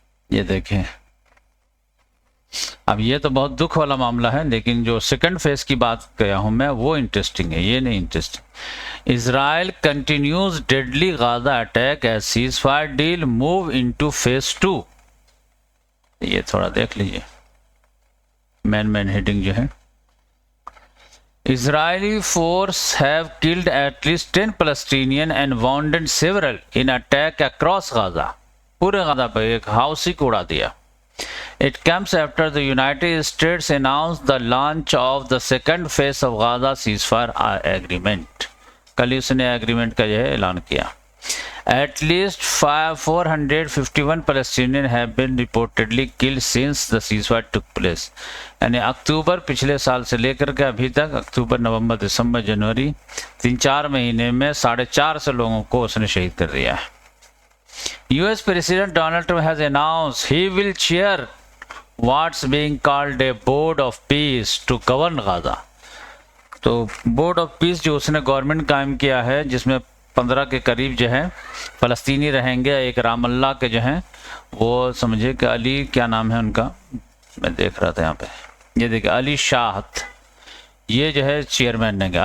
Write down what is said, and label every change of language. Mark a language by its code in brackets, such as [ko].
[hi] ये देखें, अब ये तो बहुत दुख वाला मामला है, लेकिन जो सेकंड फेज की बात किया हूं मैं वो इंटरेस्टिंग है, ये नहीं interesting. [en] Israel continues deadly Gaza attack as cease fire deal move into phase 2। [hi] ये थोड़ा देख लीजिए, मेन हेडिंग जो है, [en] Israeli force have killed at least 10 Palestinian and wounded several in attack across Gaza। [hi] पूरे गाजा पर एक हाउस ही उड़ा दिया। [en] It comes after the United States announced the launch of the second phase of Gaza ceasefire agreement। [hi] कल ही उसने agreement का यह ऐलान किया। [en] At least 451 Palestinians have been reportedly killed since the ceasefire took place। [hi] यानी अक्टूबर पिछले साल से लेकर के अभी तक, अक्टूबर, नवंबर, दिसंबर, जनवरी, 3-4 महीने में 450 लोगों को उसने शहीद कर दिया है। [en] US President Donald Trump has announced he will chair what's being called a board of peace to govern Gaza। [hi] तो बोर्ड ऑफ पीस जो उसने गवर्नमेंट कायम किया है, जिसमें 15 के करीब जो है फ़लस्तीनी रहेंगे। एक रामल्ला के जो हैं वो समझे कि अली, क्या नाम है उनका, मैं देख रहा था यहाँ पे, ये देखिए अली शाहत, ये जो है चेयरमैन ने कहा।